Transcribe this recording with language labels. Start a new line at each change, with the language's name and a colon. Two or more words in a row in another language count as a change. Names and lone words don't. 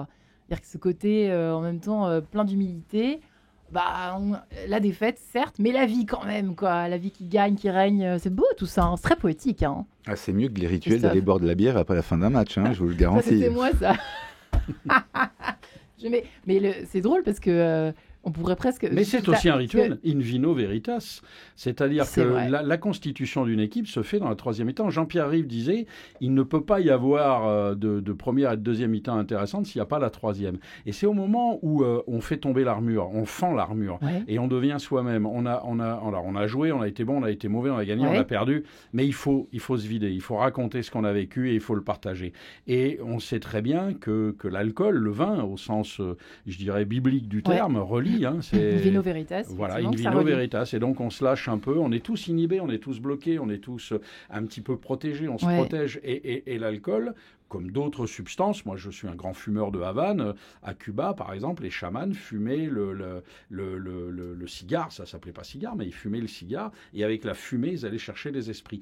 French: C'est-à-dire que ce côté, en même temps, plein d'humilité, la défaite, certes, mais la vie quand même, quoi. La vie qui gagne, qui règne, c'est beau tout ça, hein. C'est très poétique. Hein. Ah, c'est mieux que les rituels d'aller boire de la bière après la fin d'un match, hein, je vous le garantis. Ça, c'était moi, ça. C'est drôle parce que... on pourrait presque... Mais c'est aussi un rituel,
Latin: in vino veritas.
French: C'est-à-dire que la constitution d'une équipe se fait dans la troisième mi-temps. Jean-Pierre Rive disait, il ne peut pas y avoir de première et de deuxième mi-temps intéressante s'il n'y a pas la troisième. Et c'est au moment où on fait tomber l'armure, on fend l'armure, et on devient soi-même. On a joué, on a été bon, on a été mauvais, on a gagné, on a perdu, mais il faut se vider, il faut raconter ce qu'on a vécu et il faut le partager. Et on sait très bien que l'alcool, le vin, au sens, je dirais, biblique du terme, relie. C'est...
Latin: In vino veritas. Voilà, in vino veritas.
French: Et donc, on se lâche un peu. On est tous inhibés, on est tous bloqués, on est tous un petit peu protégés. On se protège. Et l'alcool, comme d'autres substances, moi, je suis un grand fumeur de Havane. À Cuba, par exemple, les chamans fumaient le cigare. Ça s'appelait pas cigare, mais ils fumaient le cigare. Et avec la fumée, ils allaient chercher les esprits.